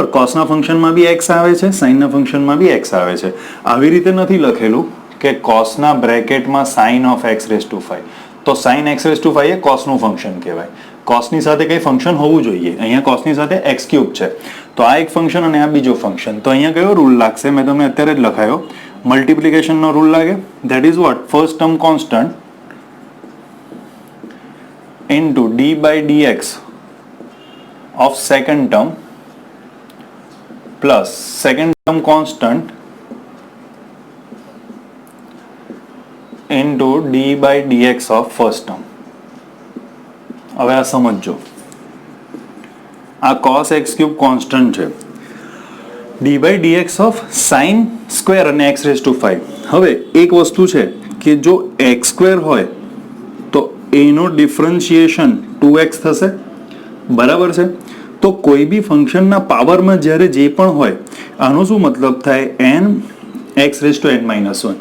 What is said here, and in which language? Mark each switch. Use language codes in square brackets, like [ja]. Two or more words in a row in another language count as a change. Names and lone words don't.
[gu] cosના ફંક્શનમાં બી x આવે છે, સાઇનના ફંક્શનમાં બી x આવે છે, આવી રીતે નથી લખેલું કે cosના બ્રેકેટમાં [en] sin of x raise [gu] ટુ 5, તો [en] sin x raise to 5 [gu] એ cosનું ફંક્શન કહેવાય, cosની સાથે કઈ ફંક્શન હોવું જોઈએ, અહીંયા cosની સાથે [en] x cube [gu] છે, તો આ એક ફંક્શન અને આ બીજો ફંક્શન, તો અહીંયા કયો રૂલ લાગશે, મેં તમને અત્યારે જ લખાયો, મલ્ટિપ્લિકેશનનો રૂલ લાગે, [en] that is what, first term constant into d by dx of second term plus second term constant into d by dx of first term. [gu] હવે આ સમજો, આ [en] cos x cube constant [gu] છે, [en] d by dx of sin square અને x raise to 5. [gu] હવે એક વસ્તુ છે કે જો [en] x square [gu] હોય તો એનો ડિફરન્શિએશન 2x થશે, બરાબર છે. તો કોઈ બી ફંક્શનના પાવરમાં જ્યારે જે પણ હોય, આનો શું મતલબ થાય, [en] n x raise to n minus 1.